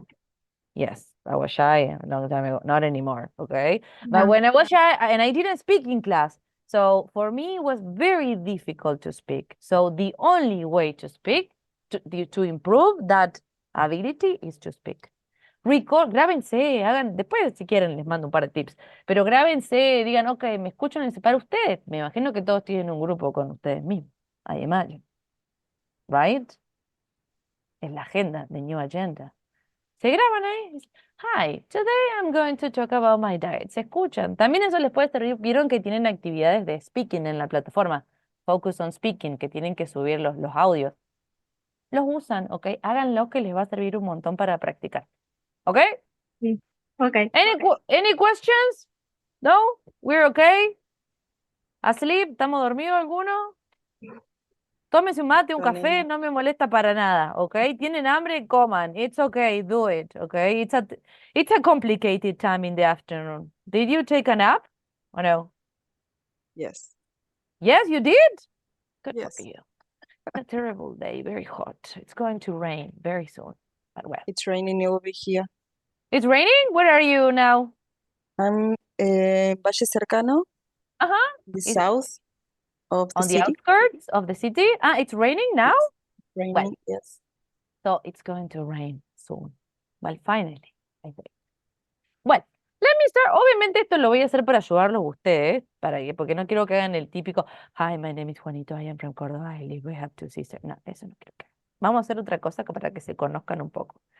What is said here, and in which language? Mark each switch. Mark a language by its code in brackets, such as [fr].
[es] claramente. [en] Yes, I was shy a long time ago. Not anymore, okay? But Yeah. when I was shy and I didn't speak in class, so for me it was very difficult to speak. So the only way to speak, to improve that ability is to speak. [es] Grábense, después si quieren les mando un par de tips, pero grábense, digan, ok, me escuchan para ustedes. Me imagino que todos tienen un grupo con ustedes mismos. [en] I imagine. Right? [es] Es la agenda, [en] the new agenda. [es] Se graban ahí. [en] Hi, today I'm going to talk about my diet. [es] Se escuchan. También eso les puede servir. Vieron que tienen actividades de speaking en la plataforma. [en] Focus on speaking, [es] que tienen que subir los audios. Los usan, ¿ok? Háganlo que les va a servir un montón para practicar. ¿Ok? Sí. Okay. [en] Any questions? No? We're okay? Asleep? [es] ¿Estamos dormidos alguno? Tómese un mate, un café, no me molesta para nada, ¿ok? ¿Tienen hambre? Coman. [en] It's okay, do it, ¿ok? It's a complicated time in the afternoon. Did you take a nap? Or no? Yes. Yes, you did? Good Yes. for you. A terrible day, very hot. It's going to rain very soon. But well. It's raining over here. It's raining? Where are you now? I'm Valle Cercano, Uh-huh. the Is south of the on the city. outskirts of the city? Ah, it's raining now? Yes. Well, Raining, yes. so it's going to rain soon. Well, finally, I think. Well, let me start. [es] Obviamente esto lo voy a hacer para ayudarlos a ustedes, porque no quiero que hagan el típico, [en] Hi, my name is Juanito, I am from Córdoba, I live, we have two sisters. [es] No, eso no quiero que hagan. Vamos a hacer otra cosa para que se conozcan un poco.